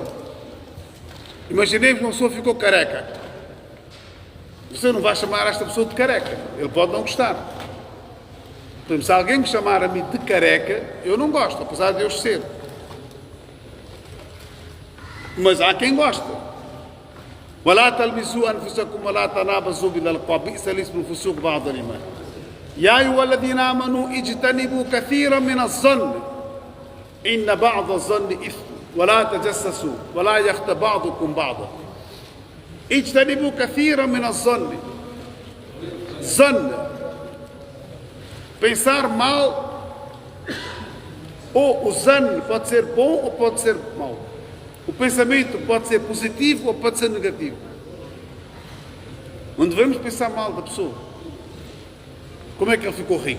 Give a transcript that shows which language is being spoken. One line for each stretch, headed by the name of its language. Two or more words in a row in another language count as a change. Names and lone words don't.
Portuguese: Imaginemos que uma pessoa ficou careca. Você não vai chamar esta pessoa de careca, ele pode não gostar. Por exemplo, se alguém me chamar a mim de careca, eu não gosto, apesar de eu ser. Mas há quem gosta.
Arabic: ولا تلمسوا أنفسكم ولا تنابزوا بالألقاب بئس الاسم الفسوق بعد الإيمان يا أيها الذين آمنوا اجتنبوا كثيرا من الظن إن بعض الظن إثم ولا تجسسوا ولا يغتب بعضكم بعضا اجتنبوا كثيرا من الظن.
Portuguese: Zan, pensar mal, ou o zan pode ser bom ou pode ser mau. O pensamento pode ser positivo ou pode ser negativo. Não devemos pensar mal da pessoa. Como é que ele ficou rico?